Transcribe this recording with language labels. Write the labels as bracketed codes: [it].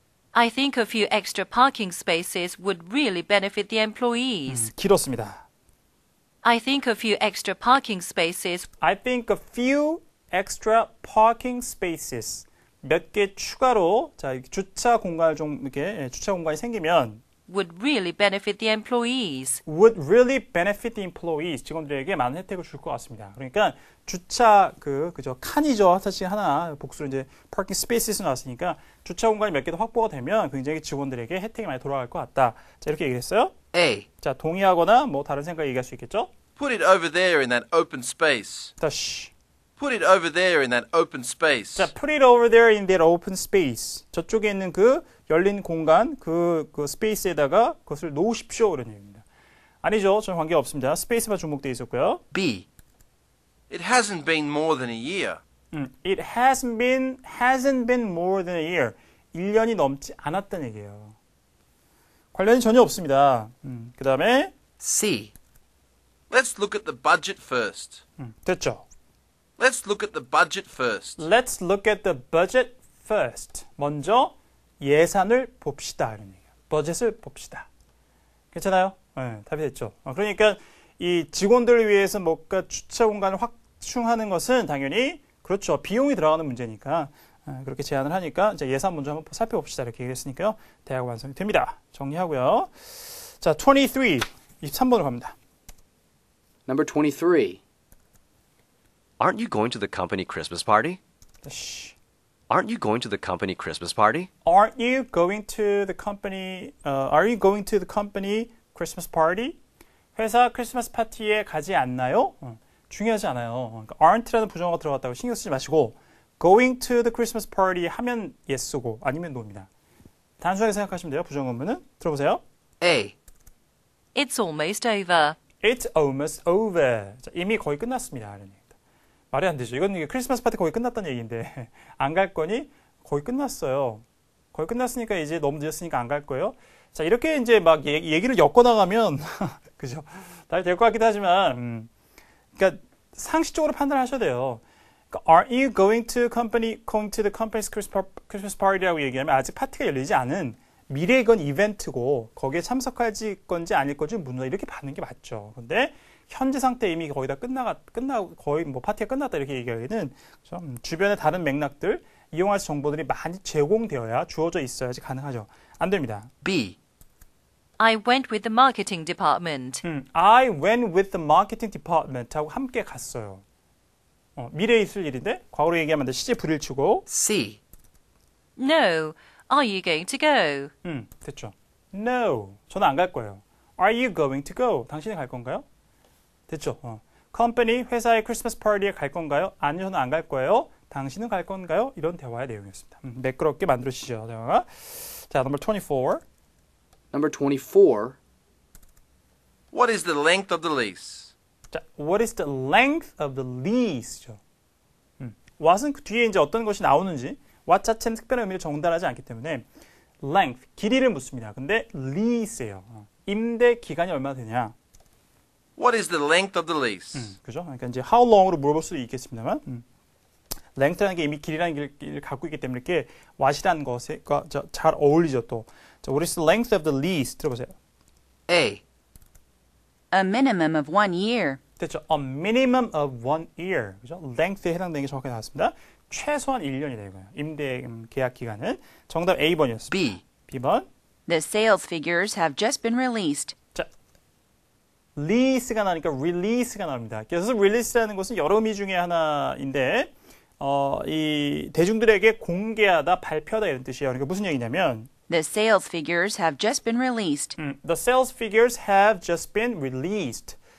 [en] I think a few extra parking spaces would really benefit the employees. [ko] 길었습니다. [en] I think a few extra parking spaces I think a few extra parking spaces. [ko] 몇 개 추가로 자, 이렇게 주차 공간을 좀 이렇게 주차 공간이 생기면 [en] would really benefit the employees. would really benefit the employees. [ko] 직원들에게 많은 혜택을 줄 것 같습니다. 그러니까 주차 그죠 칸이죠. 사실 하나 복수로 이제 [en] parking spaces [ko] 가 나왔으니까 주차 공간이 몇 개 더 확보가 되면 굉장히 직원들에게 혜택이 많이 돌아갈 것 같다. 자, 이렇게 얘기했어요. [en] A. [ko] 자, 동의하거나 뭐 다른 생각 얘기할 수 있겠죠? [en] Put it over there in that open space. [ko] 다시. [en] Put it over there in that open space. 자, put it over there in that open space. [ko] 저쪽에 있는 그 열린 공간, 그 스페이스에다가 그것을 놓으십시오. 그런 얘기입니다. 아니죠. 전혀 관계가 없습니다. 스페이스만 주목되어 있었고요. [en] B. It hasn't been more than a year. It hasn't been more than a year. [ko] 1년이 넘지 않았다는 얘기예요. 관련이 전혀 없습니다. 그 다음에 [en] C. Let's look at the budget first. [ko] 됐죠. [en] Let's look at the budget first. Let's look at the budget first. [ko] 먼저 예산을 봅시다. 이런 얘기예요. 버젯을 봅시다. 괜찮아요? 네, 답이 됐죠. 그러니까 이 직원들을 위해서 뭔가 주차 공간을 확충하는 것은 당연히 그렇죠. 비용이 들어가는 문제니까 그렇게 제안을 하니까 이제 예산 먼저 한번 살펴봅시다. 이렇게 얘기했으니까요. 대화가 완성이 됩니다. 정리하고요. 자, 23, 23번으로 갑니다. [en] Number 23. Aren't you going to the company Christmas party? [ko] 다시. [en] Aren't you going to the company Christmas party? Aren't you going to the company? Are you going to the company Christmas party? [ko] 회사 크리스마스 파티에 가지 않나요? 중요하지 않아요. 그러니까 aren't라는 부정어가 들어갔다고 신경 쓰지 마시고 [en] going to the Christmas party [ko] 하면 yes고 아니면 no입니다. 단순하게 생각하시면 돼요. 부정어문은 들어보세요. [en] A. It's almost over. It's almost over. [ko] 자, 이미 거의 끝났습니다. 이런 얘기입니다. 말이 안 되죠. 이건 크리스마스 파티 거의 끝났다는 얘기인데 안 갈 거니? 거의 끝났어요. 거의 끝났으니까 이제 너무 늦었으니까 안 갈 거예요. 자, 이렇게 이제 막 얘기를 엮어 나가면 그죠? 다 될 것 같기도 하지만 그러니까 상식적으로 판단하셔야 돼요. 그러니까 [en] are you going to the company's Christmas party [ko] 라고 얘기하면 아직 파티가 열리지 않은 미래건 이벤트고 거기에 참석할 건지 아닐 건지 묻는다 이렇게 받는 게 맞죠. 근데 현재 상태 이미 거의 다 끝나고 거의 뭐 파티가 끝났다 이렇게 얘기하기는 주변의 다른 맥락들 이용할 정보들이 많이 제공되어야 주어져 있어야지 가능하죠. 안 됩니다. [en] B. I went with the marketing department. I went with the marketing department [ko] 하고 함께 갔어요. 미래에 있을 일인데 과거로 얘기하면 시제 불일치고 [en] C. No. Are you going to go? [ko] 됐죠. No. 저는 안 갈 거예요. [en] Are you going to go? [ko] 당신이 갈 건가요? 됐죠. 컴퍼니 회사의 크리스마스 파티에 갈 건가요? 아니요, 저는 안 갈 거예요. 당신은 갈 건가요? 이런 대화의 내용이었습니다. 매끄럽게 만들어지죠. 대화가. 자, 넘버 24. [en] Number 24. What is the length of the lease? 자, what is the length of the lease죠. [ko] what은 그 뒤에 이제 어떤 것이 나오는지 what 자체는 특별한 의미를 전달하지 않기 때문에 length, 길이를 묻습니다. 근데 lease예요. 임대 기간이 얼마나 되냐? [en] What is the length of the lease? [ko] 그죠? 그러니까 이제 how long으로 물어볼 수도 있겠습니다만 length라는 게 이미 길이라는 길을 갖고 있기 때문에 이렇게 what이라는 것에 잘 어울리죠 또. [en] 자, what is the length of the lease? [ko] 들어보세요. [en] A. A minimum of 1 year. 됐죠? A minimum of 1 year. 그죠? [ko] length에 해당되는 게 정확하게 나왔습니다. 최소한 1년이다 이거예요. 임대 계약 기간은 정답 A번이었습니다. [en] B. [ko] B번. [en] The sales figures have just been released. [ko] 자, lease가 나니까 release가 나옵니다. 그래서 release라는 것은 여러 의미 중에 하나인데 이 대중들에게 공개하다, 발표하다 이런 뜻이에요. 그러니까 무슨 얘기냐면 [en] The sales figures have just been released. The sales figures have just been released.